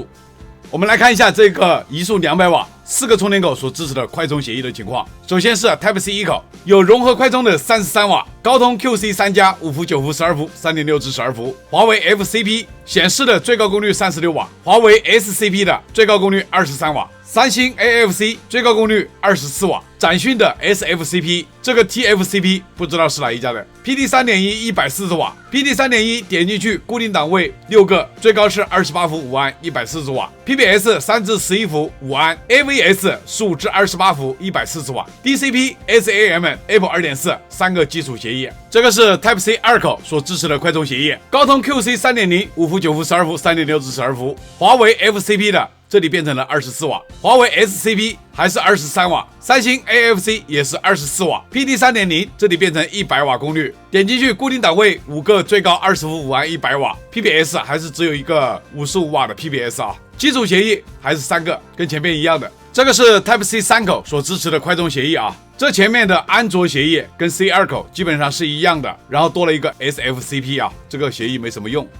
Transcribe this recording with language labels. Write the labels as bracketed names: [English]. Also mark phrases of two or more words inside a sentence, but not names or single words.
[Chinese] 我們來看一下這個移速200瓦4個充電口所支持的快充協議的情況。首先是 Type-C 1口，有融合快充的33瓦，高通 QC3+5伏、9伏、12伏、3.6至12伏。華為 FCP 顯示的最高功率36瓦，華為 SCP 的最高功率23瓦。三星 AFC 最高功率24瓦，展訊的 SFCP 這個 TFCP 不知道是哪一家的。PD 3.1 140瓦 ，PD 3.1 點進去固定檔位6個，最高是28伏5安140瓦 ，PBS 3至11伏5安 ，AVS 15至28伏140瓦 ，DCP SAM Apple 2.4 3個基礎協議。這個是 Type-C 2口所支持的快充協議，高通 QC 3.0 5伏、9伏、12伏、3.6至12伏，華為 FCP 的。這裡變成了24瓦，華為 SCP 還是23瓦，三星 AFC 也是24瓦 ，PD 3.0 這裡變成100瓦功率，點進去固定檔位5個，最高20伏5安100瓦 ，PBS 還是只有一個55瓦的 PBS 啊，基礎協議還是3個，跟前面一樣的。這個是 Type-C 3口所支持的快充協議啊，這前面的安卓協議跟 C 2口基本上是一樣的，然後多了一個 SFCP 啊，這個協議沒什麼用。